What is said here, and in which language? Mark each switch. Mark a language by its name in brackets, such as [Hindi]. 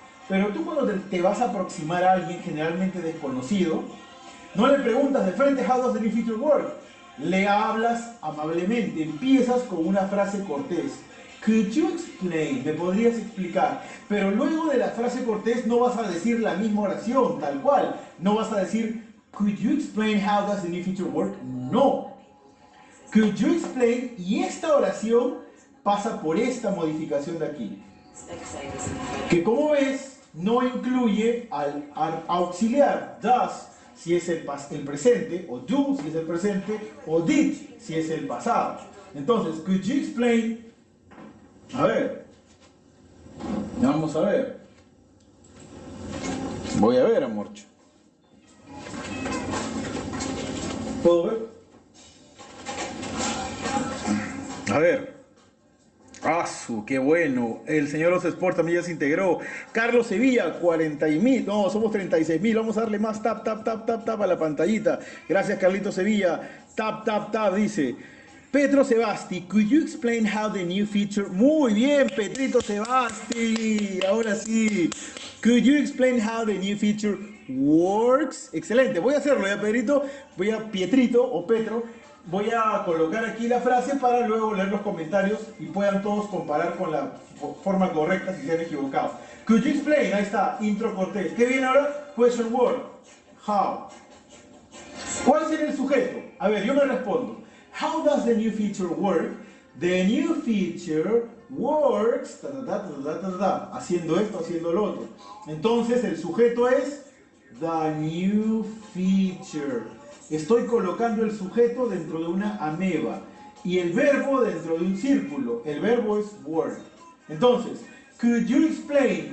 [Spanish] Pero tú cuando te vas a aproximar a alguien generalmente desconocido, no le preguntas de frente [English] how does the new feature work, [Spanish] le hablas amablemente, empiezas con una frase cortés. [English] Could you explain? [Spanish] ¿Me podrías explicar? Pero luego de la frase cortés no vas a decir la misma oración, tal cual. No vas a decir, [English] could you explain how does the new feature work? No. Could you explain? [Spanish] Y esta oración pasa por esta modificación de aquí. Que como ves, no incluye al auxiliar. Does, si es el presente, o do, si es el presente, o did, si es el pasado. Entonces, [English] could you explain? [Spanish] A ver. Vamos a ver. Voy a ver, amorcho. ¿Puedo ver? A ver. ¡Qué bueno! El señor Los Sports también ya se integró. Carlos Sevilla, 40.000. No, somos 36.000. Vamos a darle más tap, tap, tap, tap, tap a la pantallita. Gracias, Carlito Sevilla. Tap, tap, tap, dice. [English] Petro Sebasti, could you explain how the new feature... [Spanish] Muy bien, Petrito Sebasti. Ahora sí. [English] Could you explain how the new feature works? [Spanish] Excelente. Voy a hacerlo ya, Pedrito. Pietrito o Petro. Voy a colocar aquí la frase para luego leer los comentarios y puedan todos comparar con la forma correcta si se han equivocado. [English] Could you explain? [Spanish] Ahí está, intro cortés. ¿Qué viene ahora? [English] Question word. How. [Spanish] ¿Cuál sería el sujeto? A ver, yo me respondo. [English] How does the new feature work? The new feature works [Spanish] haciendo esto, haciendo lo otro. Entonces el sujeto es [English] the new feature. [Spanish] Estoy colocando el sujeto dentro de una ameba y el verbo dentro de un círculo. El verbo es work. Entonces, [English] could you explain?